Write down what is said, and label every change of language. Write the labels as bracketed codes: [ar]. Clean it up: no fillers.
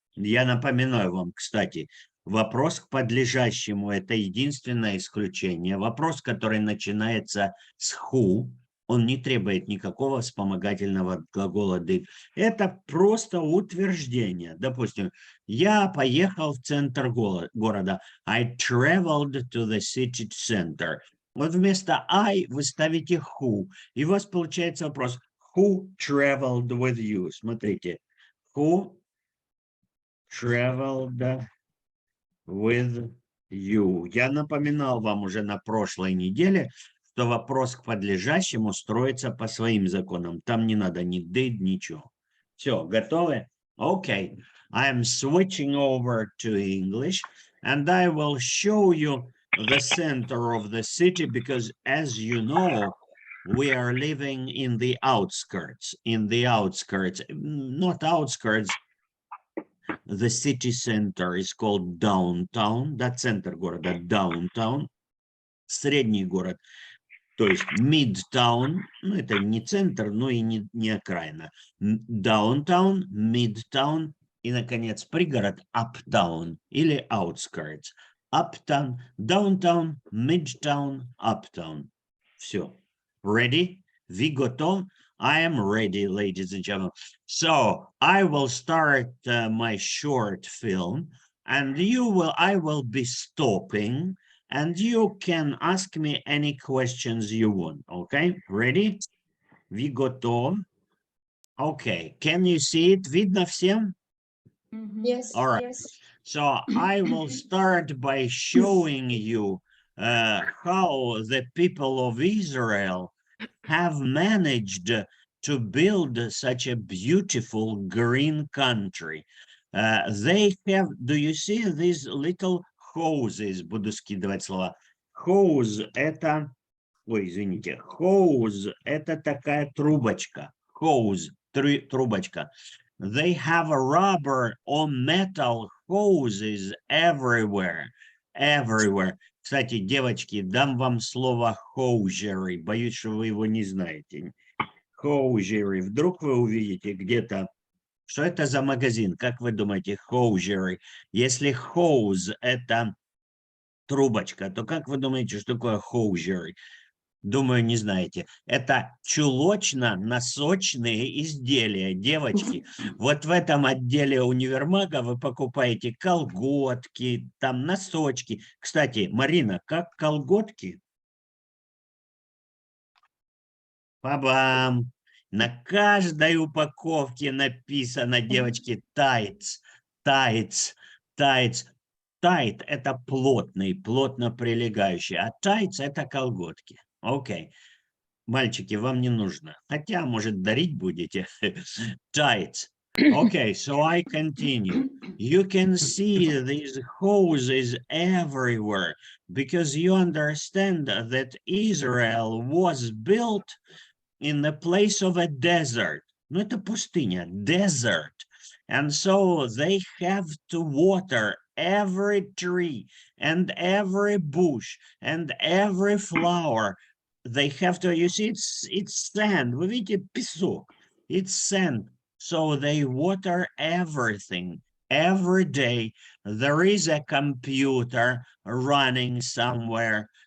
[ru] Я напоминаю вам, кстати, вопрос к подлежащему – это единственное исключение. Вопрос, который начинается с who, Он не требует никакого вспомогательного глагола did. Это просто утверждение. Допустим, я поехал в центр города. [en] I traveled to the city center. [ru] Вот вместо I вы ставите who. И у вас получается вопрос. [en] Who traveled with you? [ru] Смотрите. [en] Who traveled with you. [ru] Я напоминал вам уже на прошлой неделе, что вопрос к подлежащему строится по своим законам. Там не надо ни did, ничего. Все, готовы? Okay. [en] I'm switching over to English, and I will show you the center of the city because, as you know, we are living in the outskirts. Not outskirts. The city center is called downtown. [ru] Да, центр города downtown. Средний город, то есть midtown. Ну, это не центр, но и не окраина. Downtown, midtown и, наконец, пригород uptown или outskirts. [en] Uptown, downtown, midtown, uptown. [ru] Все. [en] Ready? We готов? I am ready, ladies and gentlemen. So I will start my short film, and I will be stopping, and you can ask me any questions you want. Okay, ready? We готов? Okay, can you see it? [ru] Видно всем? [en] Yes. All right. Yes. So I will start by showing you how the people of Israel have managed to build such a beautiful green country. They have, do you see these little houses? [ru] Буду скидывать слова. Hose – это, ой, извините, hose – это такая трубочка. [en] Hose – [ru] трубочка. [en] They have a rubber or metal hoses everywhere. Everywhere. [ru] Кстати, девочки, дам вам слово hosiery. Боюсь, что вы его не знаете. Hosiery. Вдруг вы увидите где-то, что это за магазин? Как вы думаете, hosiery? Если hose – это трубочка, то как вы думаете, что такое hosiery? Думаю, не знаете. Это чулочно-носочные изделия. Девочки, вот в этом отделе универмага вы покупаете колготки, там носочки. Кстати, Марина, как колготки? Па-бам! На каждой упаковке написано, девочки, tights, tights, tights. Tight – это плотный, плотно прилегающий, а tights – это колготки. Окей. Мальчики, вам не нужно. Хотя, может, дарить будете. [en] Tights. Okay, so I continue. You can see these hoses everywhere because you understand that Israel was built in the place of a desert. [ru] Ну, это пустыня, desert. [en] And so they have to water every tree and every bush and every flower. They have to, you see, it's sand. [ru] Вы видите, песок. [en] It's sand. So they water everything. Every day there is a computer running somewhere.